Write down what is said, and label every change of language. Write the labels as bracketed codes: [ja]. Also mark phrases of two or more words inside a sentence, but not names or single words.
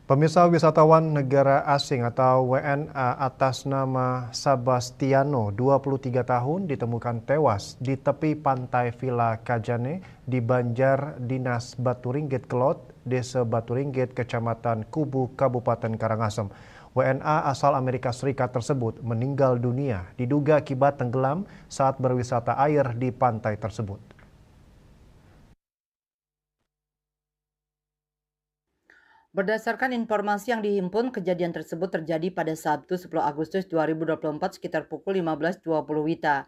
[id] Pemirsa, wisatawan negara asing atau WNA atas nama Sebastiano, 23 tahun, ditemukan tewas di tepi pantai Villa Kajane di Banjar Dinas Baturinggit Kelot, Desa Baturinggit, Kecamatan Kubu, Kabupaten Karangasem. WNA asal Amerika Serikat tersebut meninggal dunia diduga akibat tenggelam saat berwisata air di pantai tersebut. Berdasarkan informasi yang dihimpun, kejadian tersebut terjadi pada Sabtu 10 Agustus 2024 sekitar pukul 15.20 WITA.